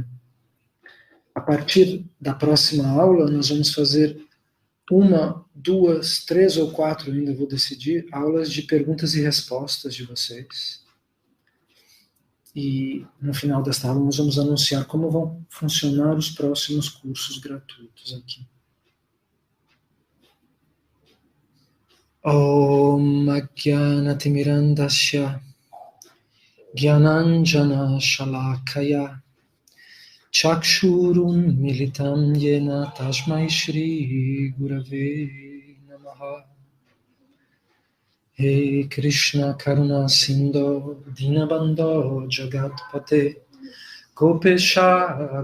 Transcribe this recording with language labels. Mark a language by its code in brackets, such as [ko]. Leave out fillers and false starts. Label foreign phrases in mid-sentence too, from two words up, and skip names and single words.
[pt] A partir da próxima aula, nós vamos fazer 1, 2, 3 ou 4, ainda vou decidir, aulas de perguntas e respostas de vocês. E no final desta aula nós vamos anunciar como vão funcionar os próximos cursos gratuitos aqui. [sa] ॐ अज्ञानतिमिरान्धस्य ज्ञानाञ्जन शलाकया चक्षुरुन् मीलितम् येन तस्मै श्री गुरवे नमः. हे कृष्ण करुणा सिन्धो दीनबन्धो जगत्पते गोपेश